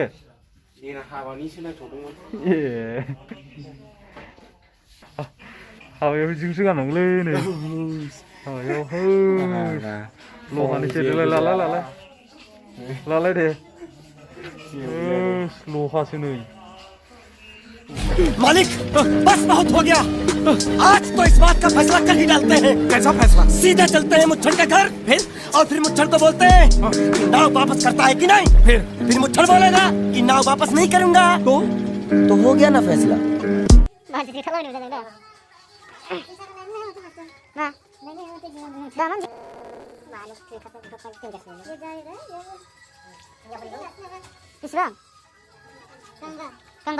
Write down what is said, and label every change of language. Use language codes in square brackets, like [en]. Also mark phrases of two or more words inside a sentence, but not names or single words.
[brx] देना हाबानिसो नायथ'दोंमोन हाबायाव बिदिखौसो गाननांगौलै नै हाबायाव लहानि सेरलाय लालाय दे लहासो नै [hi] मालिक बस बहुत हो गया आज तो इस बात का फैसला कर ही डालते हैं कैसा फैसला सीधे चलते हैं मुच्छड़ के घर फिर और फिर मुच्छड़ को बोलते हैं कि नाव वापस करता है कि नहीं फिर मुच्छड़ बोलेगा कि नाव वापस नहीं करूंगा तो हो गया ना फैसला [brx] गांबा